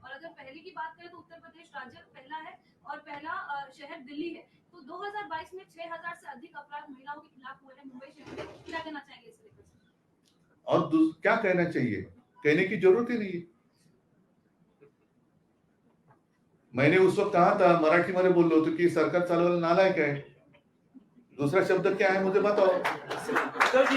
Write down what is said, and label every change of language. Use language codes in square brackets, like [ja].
[hi] और अगर पहले की बात करें तो उत्तर प्रदेश राज्य पहला है और पहला शहर दिल्ली है। तो 2022 में 6000 से अधिक अपराध महिलाओं के खिलाफ हुए हैं मुंबई शहर में। क्या कहना चाहेंगे इस लेकर? और क्या कहना चाहिए, कहने की जरूरत ही नहीं है। मैंने उस वक्त कहा था, [mr] मराठी मध्ये बोललो होतो की सरकार चालवायला नालायक आहे। [hi] दूसरा शब्द क्या है मुझे बताओ।